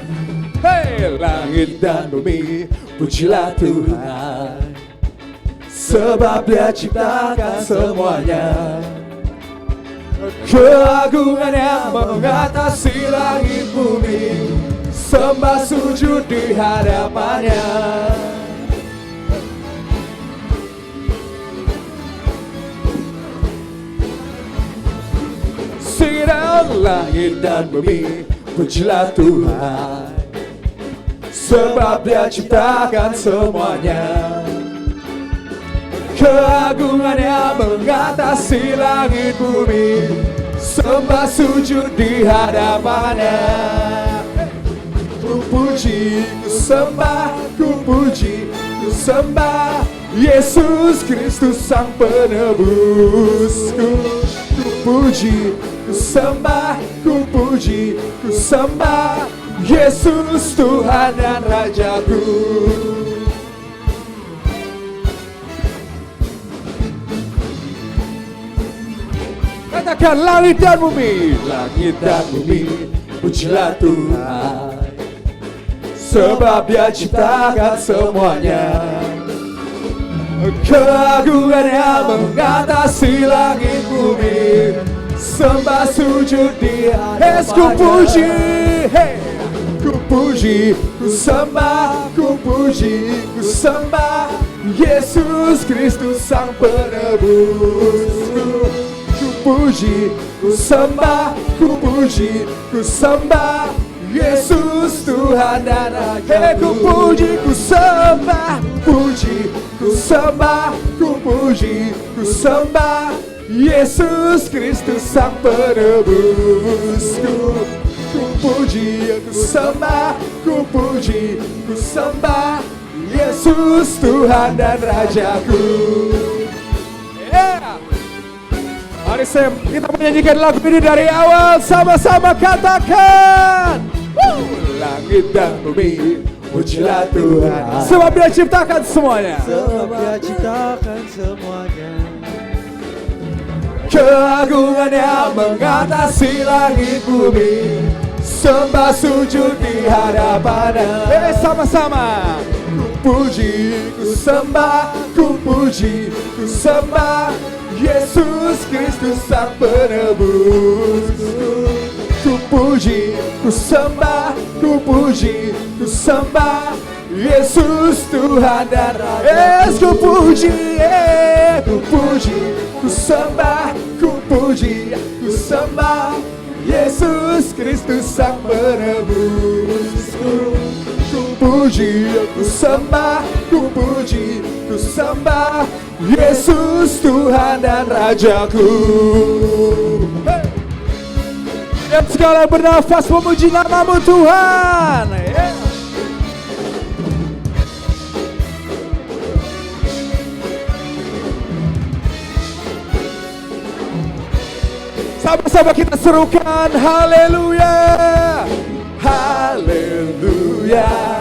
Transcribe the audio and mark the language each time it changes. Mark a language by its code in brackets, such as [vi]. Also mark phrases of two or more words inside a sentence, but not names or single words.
[id] Hey, langit dan bumi, pujilah Tuhan, sebab Dia ciptakan semuanya. Keagungannya mengatasi langit bumi, sembah sujud di hadapannya. [en] Sing it out, [id] langit dan bumi, pujilah Tuhan, sebab Dia ciptakan semuanya. Keagungannya mengatasi langit bumi, sembah sujud di hadapannya. Ku puji, ku sembah, ku puji, ku sembah Yesus Kristus Sang Penebusku. Ku puji, ku sembah, ku puji, ku sembah Yesus Tuhan dan Rajaku. Katakan langit dan bumi, pujilah Tuhan, sebab Dia ciptakan semuanya. Keagungannya mengatasi langit bumi, sembah sujud Dia. Ku puji, ku puji, ku sembah, ku puji, ku sembah Yesus Kristus Sang Penebusku. Ku puji, ku sembah, ku puji, ku sembah Yesus Tuhan dan Raja. Ku puji, ku sembah, puji, ku sembah, ku puji, ku sembah Yesus Kristus Sang Penebusku. ku puji, ku sembah, ku puji, ku sembah Yesus Tuhan dan Rajaku. Yeah. Mari Sam, kita menyanyikan lagu ini dari awal, sama-sama katakan. Langit dan bumi, pujilah Tuhan. Sebab Dia ciptakan semuanya. Sebab Dia ciptakan semuanya. Keagungannya mengatasi langit bumi, sembah sujud di hadapannya. Sama-sama. Ku puji, ku sembah, ku puji, ku sembah Yesus Kristus Sang Penebus. Ku puji, ku sembah, ku puji, ku sembah Yesus Tuhan dan Raja. Yes, ku puji, ku puji, ku sembah, ku puji, ku sembah Yesus Kristus Sang Penebus. Ku puji, ku sembah, ku puji, ku sembah Yesus Tuhan dan Rajaku. Hey. Dan segala bernafas memuji nama-Mu Tuhan. Yeah. Sama-sama kita serukan haleluya, haleluya,